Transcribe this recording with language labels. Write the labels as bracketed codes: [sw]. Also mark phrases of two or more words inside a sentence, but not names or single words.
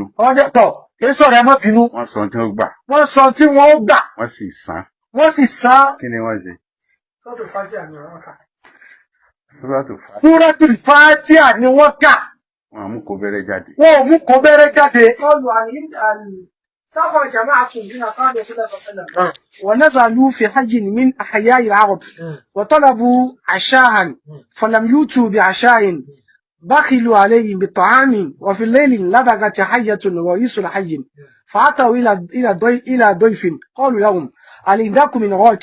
[yo] Wọ́n dẹ̀ tọ̀ kí sọ̀rọ̀ ẹ má bínú. Wọ́n sọ tí wọ́n gbà. Wọ́n sọ tí wọ́n gbà. Wọ́n sì san. Wọ́n sì san. Kí ni wọ́n ṣe? Súratul Fátíhà ni wọ́n kà. Wọ́n mú kó bẹ̀rẹ̀ jáde. Wọ́n ò mú kó bẹ̀rẹ̀ jáde. [ar] سافر جماعة من أصحاب رسول الله صلى الله عليه وسلم ونزلوا في حج من أحياء العرب وطلبوا عشاء فلم يؤتوا بعشاء بخلوا عليهم بالطعام وفي الليل لدغت حية رئيس الحي فأتوا إلى ضيف قالوا لهم هل عندكم من راك؟